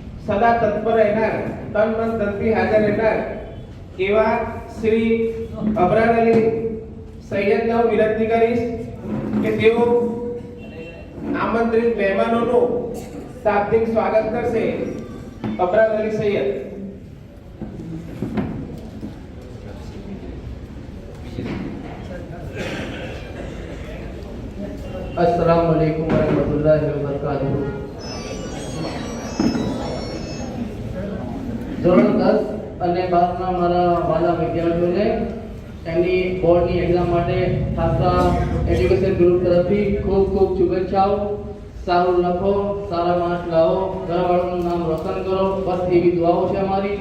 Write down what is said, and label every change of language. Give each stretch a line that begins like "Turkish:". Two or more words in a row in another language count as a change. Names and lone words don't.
Gujarati: સદા તત્પર રહેનાર, તન મન ધનથી હાજર રહેનાર એવા શ્રી અબરાર અલી સૈયદને હું વિનંતી કરીશ કે તેઓ આમંત્રિત મહેમાનોનું શાબ્દિક સ્વાગત કરશે. અબરાર અલી સૈયદ.
Arabic: السلام عليكم ورحمة الله وبركاته.
Gujarati: ધોરણ 10 અને 12 ના મારા વાલા વિદ્યાર્થીઓને તેમની બોર્ડની એક્ઝામ માટે ખાસા એજ્યુકેશન ગ્રુપ તરફથી ખૂબ ખૂબ શુભેચ્છાઓ. સારું લખો, સારા માર્ક લાવો, ઘરવાળાનું નામ રોશન કરો, બસ એવી દુઆઓ છે અમારી.